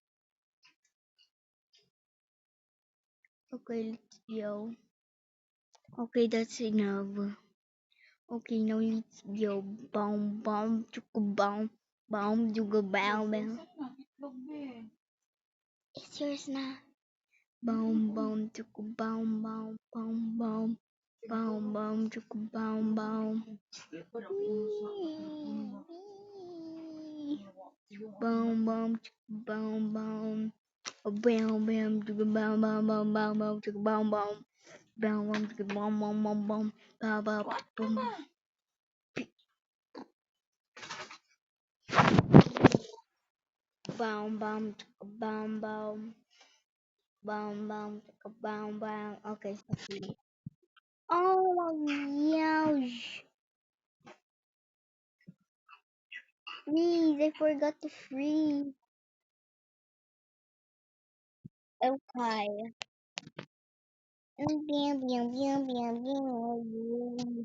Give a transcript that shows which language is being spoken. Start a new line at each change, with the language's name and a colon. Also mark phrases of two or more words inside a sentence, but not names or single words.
English: Okay, let's go. Okay, that's enough. Okay, now let's go. Boom, boom, chuku, boom, boom, juga, boom, boom. It's yours now. Boom, boom, chuku, boom, boom, boom, boom. Boom, boom, chuku, boom, boom. Boom, boom, chuku, boom, boom. Bam, bam, chuku, boom, boom, boom, boom, boom, chuku, boom, boom. Boom, boom, chuku, boom, boom, boom, boom. Boom, boom, boom. Boom, boom, chuku, boom, boom. Boom, boom, chuku, boom, boom. Okay, stop reading. Oh, gosh. Freeze, I forgot to freeze. Okay. Bam, bam, bam, bam, bam.